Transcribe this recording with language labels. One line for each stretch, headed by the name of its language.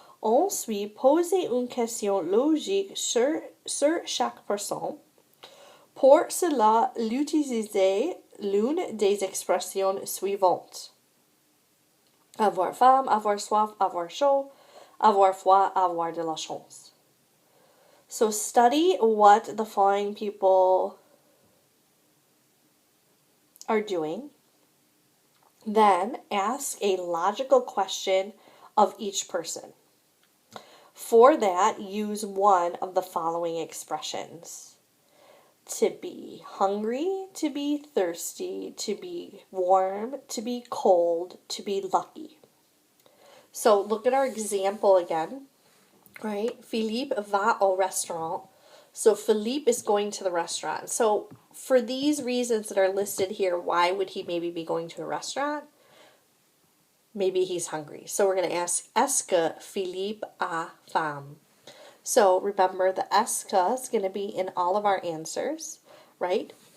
French: Ensuite, posez une question logique sur chaque personne. Pour cela, utilisez l'une des expressions suivantes. Avoir faim, avoir soif, avoir chaud, avoir froid, avoir de la chance.
English: So study what the following people are doing. Then ask a logical question of each person. For that, use one of the following expressions. To be hungry, to be thirsty, to be warm, to be cold, to be lucky. So look at our example again, right?
French: Philippe va au restaurant.
English: So Philippe is going to the restaurant. So for these reasons that are listed here, why would he maybe be going to a restaurant? Maybe he's hungry. So we're going to ask, est-ce que Philippe a faim? So remember, the est que is going to be in all of our answers, right?